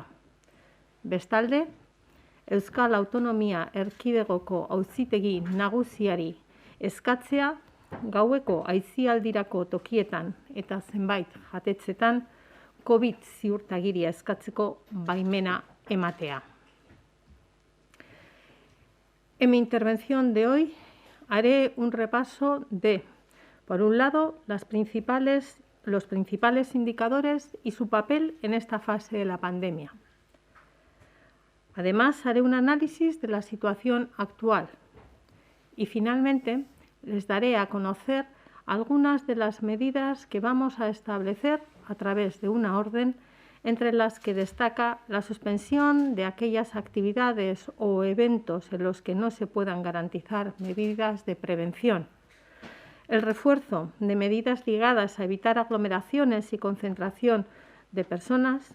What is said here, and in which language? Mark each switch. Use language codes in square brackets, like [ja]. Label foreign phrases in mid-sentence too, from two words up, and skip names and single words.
[eu] Bestalde, Euskal Autonomia Erkidegoko Auzitegi Nagusiari eskatzea gaueko aisialdirako tokietan eta zenbait jatetxetan COVID ziurtagiria eskatzeko baimena ematea. [es] En mi intervención de hoy haré un repaso de, por un lado, los principales indicadores y su papel en esta fase de la pandemia. Además, haré un análisis de la situación actual y, finalmente, les daré a conocer algunas de las medidas que vamos a establecer a través de una orden, entre las que destaca la suspensión de aquellas actividades o eventos en los que no se puedan garantizar medidas de prevención, el refuerzo de medidas ligadas a evitar aglomeraciones y concentración de personas.